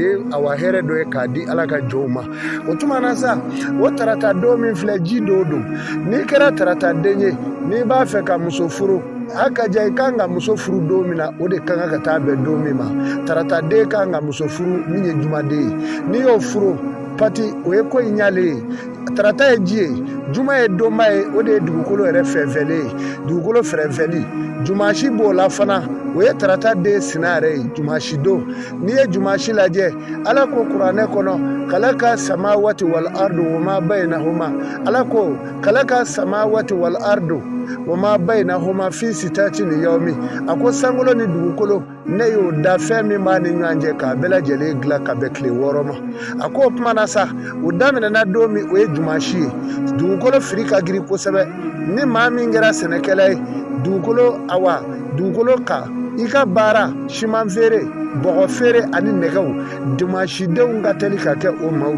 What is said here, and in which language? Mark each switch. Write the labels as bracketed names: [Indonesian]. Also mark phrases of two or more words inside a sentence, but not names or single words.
[Bambara] ye awa hɛrɛ dɔ ye k'a di ala ka jɔnw ma o tuma na sa o tarata don min filɛ ji don o don n'i kɛra tarata den ye n'i b'a fɛ ka muso furu a ka ja i kan ka muso furu don min na o de kan ka taa bɛn don min ma tarata den kan ka muso furu min ye jumaden ye n'i y'o furu pati o ye ko in ɲalen ye tarata ye ji ye juma ye donba ye o de ye dugukolo yɛrɛ fɛnfɛnlen ye dugukolo fɛrɛfɛli jumasi b'o la fana o ye tarata den sina yɛrɛ ye jumasi don n'i ye jumasi lajɛ ala ko kuranɛ kɔnɔ [Arabic] خلق السماوات والأرض وما بينهما [Bambara] ala ko [Arabic] خلق السماوات والأرض وما بينهما في ستة أيام [Bambara] a ko sankolo ni dugukolo ne y'o da fɛn min b'a ni ɲɔgɔn cɛ k'a bɛɛ lajɛlen dilan ka bɛn tile 6 ma a ko o tuma na sa o daminɛna don min o ye jumasi ye dugukolo firi ka girin kosɛbɛ ni maa min kɛra sɛnɛkɛla ye dugukolo ka i ka baara siman feere bɔgɔ feere ani nɛgɛw jumasidenw ka teli ka kɛ o maaw